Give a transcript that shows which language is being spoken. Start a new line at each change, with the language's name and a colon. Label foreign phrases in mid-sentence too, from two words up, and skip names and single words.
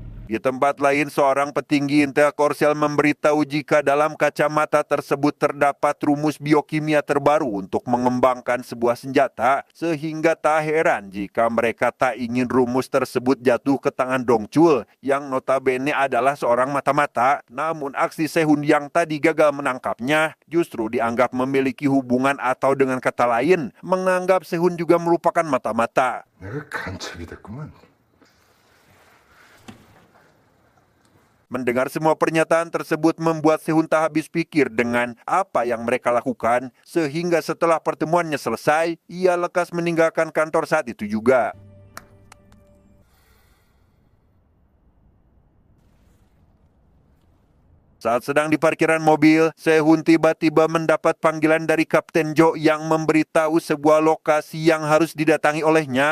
Indonesian: Di tempat lain, seorang petinggi Intel Korsel memberitahu jika dalam kacamata tersebut terdapat rumus biokimia terbaru untuk mengembangkan sebuah senjata, sehingga tak heran jika mereka tak ingin rumus tersebut jatuh ke tangan Dong Chul, yang notabene adalah seorang mata-mata. Namun aksi Sehun yang tadi gagal menangkapnya justru dianggap memiliki hubungan atau dengan kata lain, menganggap Sehun juga merupakan mata-mata.
Korean: 내가 간첩이 됐구만.
Indonesian: Mendengar semua pernyataan tersebut membuat Sehun tak habis pikir dengan apa yang mereka lakukan, sehingga setelah pertemuannya selesai, ia lekas meninggalkan kantor saat itu juga. Saat sedang di parkiran mobil, Sehun tiba-tiba mendapat panggilan dari Kapten Jo yang memberitahu sebuah lokasi yang harus didatangi olehnya.